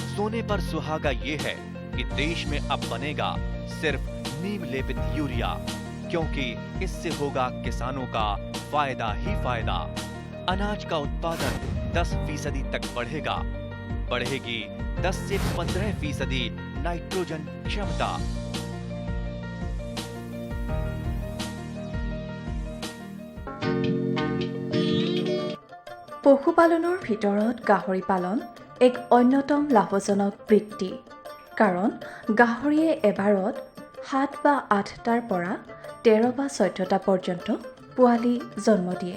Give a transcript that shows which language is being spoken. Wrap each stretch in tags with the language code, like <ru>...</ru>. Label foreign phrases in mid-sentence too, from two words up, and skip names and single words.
<hi>सोने पर सुहागा ये है कि देश में अब बनेगा सिर्फ नीम लेपित यूरिया, क्योंकि इससे होगा किसानों का फायदा ही फायदा। अनाज का उत्पादन 10% तक बढ़ेगा। बढ़ेगी 10 से 15% नाइट्रोजन क्षमता।</hi> <as>পশুপালনৰ ভিতৰত গাহৰি পালন এক অন্যতম লাভজনক বৃত্তি, কাৰণ গাহৰিয়ে এবাৰত 7 বা 8টাৰ পৰা 13 বা 14টা পৰ্যন্ত পোৱালি জন্ম দিয়ে।</as>